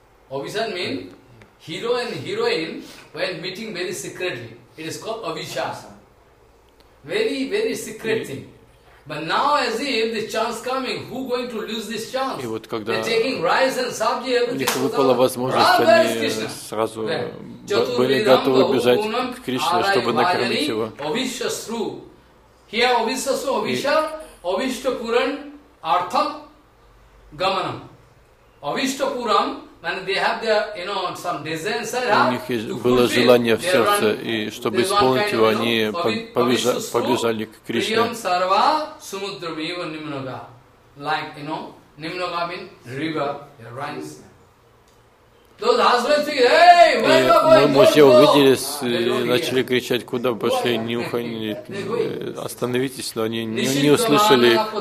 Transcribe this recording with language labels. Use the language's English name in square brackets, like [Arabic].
[English] Avishar mean, hero and heroine when meeting very secretly. It is called Avishasa. Very, very secret thing. But now, as if the chance coming, who going to lose this chance? [Russian] И вот когда у них выпала возможность, они сразу были готовы бежать к Кришне, чтобы накормить его. [Sanskrit] Обишасру. Here обишасу обиша обиштапуран артам гаманам. [English] Обиштапурам, when they have their, you know, some desire inside, [Russian] у них было желание в сердце, и чтобы исполнить его, они побежали к Кришне. [Sanskrit] Прием сарва сумудра мива нимнага. [English] Like, you know, нимнага mean river, runs. Those husbands think, hey, where are you going? [Russian] Мы все увидели и начали кричать, куда пошли, не уходи, остановитесь, но они не услышали.